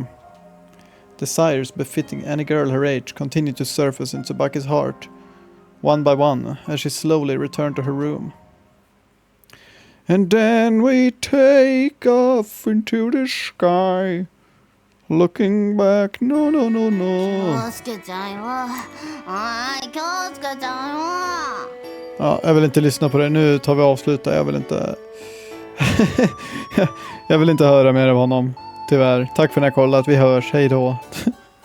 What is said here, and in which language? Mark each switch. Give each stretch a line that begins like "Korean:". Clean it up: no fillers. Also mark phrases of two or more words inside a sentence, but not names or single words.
English: Desires befitting any girl her age continued to surface in Tsubaki's heart, one by one, as she slowly returned to her room. And then we take off into the sky, looking back, no.
Japanese: 京介ちゃんよ。京介ちゃんよ。
Swedish: Ja, jag vill inte lyssna på det. Nu tar vi avsluta. Jag vill inte... jag vill inte höra mer av honom. Tyvärr. Tack för att ni har kollat. Vi hörs. Hej då.